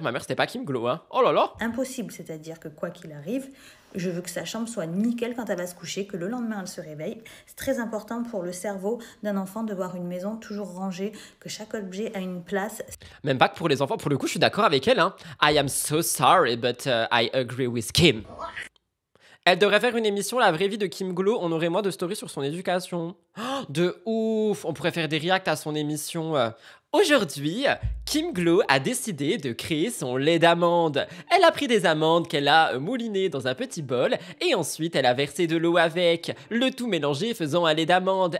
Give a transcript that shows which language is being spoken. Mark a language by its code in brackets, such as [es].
[fr] Ma mère, c'était pas Kim Glow, hein. Oh là là. Impossible, c'est-à-dire que quoi qu'il arrive, je veux que sa chambre soit nickel quand elle va se coucher, que le lendemain elle se réveille. C'est très important pour le cerveau d'un enfant de voir une maison toujours rangée, que chaque objet a une place. Même pas que pour les enfants, pour le coup, je suis d'accord avec elle, hein. [en] I am so sorry, but I agree with Kim. [fr] Elle devrait faire une émission, La vraie vie de Kim Glow. On aurait moins de stories sur son éducation. Oh, de ouf. On pourrait faire des reacts à son émission. Aujourd'hui, Kim Glow a décidé de créer son lait d'amande. Elle a pris des amandes qu'elle a moulinées dans un petit bol et ensuite elle a versé de l'eau avec, le tout mélangé faisant un lait d'amande.